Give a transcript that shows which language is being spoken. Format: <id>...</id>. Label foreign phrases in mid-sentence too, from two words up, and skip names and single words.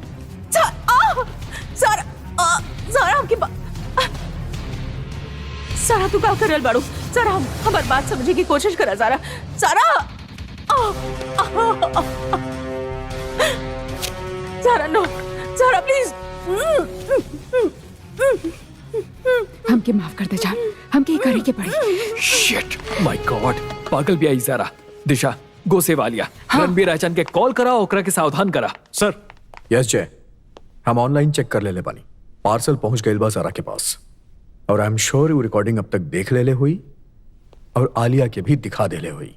<bho>सारा हमके सारा तू का करल बाड़ू? सारा हमार बात समझने की कोशिश करा। सारा सारा नो, सारा प्लीज। हमके माफ कर दे जा, हमके करे के पड़ी।</bho> <en>shit, my god,</en> <bho>पागल भी आई सारा। दिशा, गो से वालिया, रणबीर राजन के कॉल करा, ओकरा के सावधान करा। सर। यस जय, हम ऑनलाइन चेक कर ले बानी। पार्सल पहुंच गई बा सारा के पास, और</bho> <en>I am sure</en> <bho>वो रिकॉर्डिंग अब तक देख ले हुई और आलिया के भी दिखा दे ले हुई।</bho>